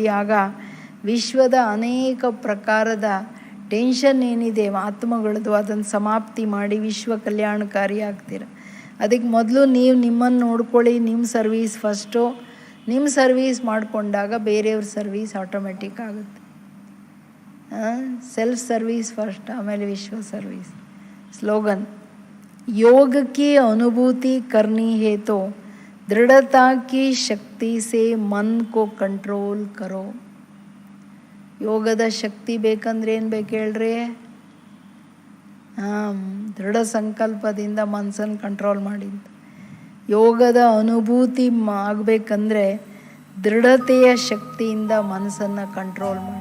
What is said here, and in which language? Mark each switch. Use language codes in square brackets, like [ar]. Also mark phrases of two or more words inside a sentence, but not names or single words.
[kn] ಆಗ ವಿಶ್ವದ ಅನೇಕ ಪ್ರಕಾರದ ಟೆನ್ಷನ್ ಏನಿದೆ ಆತ್ಮಗಳದ್ದು ಅದನ್ನು ಸಮಾಪ್ತಿ ಮಾಡಿ ವಿಶ್ವ ಕಲ್ಯಾಣಕಾರಿ ಆಗ್ತೀರ. ಅದಕ್ಕೆ ಮೊದಲು ನೀವು ನಿಮ್ಮನ್ನು ನೋಡ್ಕೊಳ್ಳಿ, ನಿಮ್ಮ [en] service first. [kn] ನಿಮ್ಮ ಸರ್ವೀಸ್ ಮಾಡಿಕೊಂಡಾಗ ಬೇರೆಯವ್ರ ಸರ್ವೀಸ್ ಆಟೋಮೆಟಿಕ್ ಆಗುತ್ತೆ. [en] self service first, [kn] ಆಮೇಲೆ ವಿಶ್ವ ಸರ್ವೀಸ್. ಸ್ಲೋಗನ್, [hi] योग की अनुभूति करनी है तो दृढ़ता की शक्ति से मन को कंट्रोल करो. [kn] ಯೋಗದ ಶಕ್ತಿ ಬೇಕಂದ್ರೆ ಏನು ಬೇಕು ಹೇಳ್ರಿ? ದೃಢ ಸಂಕಲ್ಪದಿಂದ ಮನಸ್ಸನ್ನು ಕಂಟ್ರೋಲ್ ಮಾಡಿ. ಯೋಗದ ಅನುಭೂತಿ ಆಗಬೇಕಂದ್ರೆ ದೃಢತೆಯ ಶಕ್ತಿಯಿಂದ ಮನಸ್ಸನ್ನು ಕಂಟ್ರೋಲ್ ಮಾಡಿ.